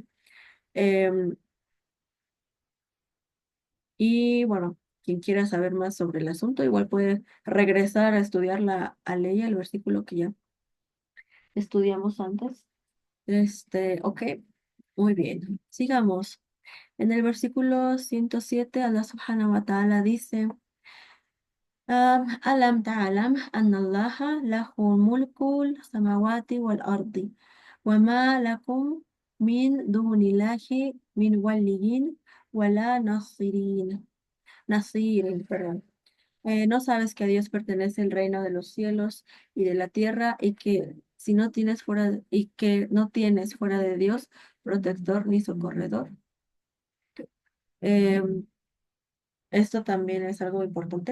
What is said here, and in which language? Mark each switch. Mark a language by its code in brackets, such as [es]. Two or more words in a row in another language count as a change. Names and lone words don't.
[es] Em, y bueno, quien quiera saber más sobre el asunto, igual puede regresar a estudiar a ley, el versículo que ya estudiamos antes. Ok, muy bien. Sigamos. En el versículo 107, [ar] الله سبحانه وتعالى dice, ألم تعلم أن الله له ملك السماوات والأرض وما لكم من دون الله من ولي ولا نصير, [es] perdón. ¿No sabes que a Dios pertenece el reino de los cielos y de la tierra y que si no tienes fuera y que no tienes fuera de Dios protector ni socorredor? Em, Esto también es algo importante.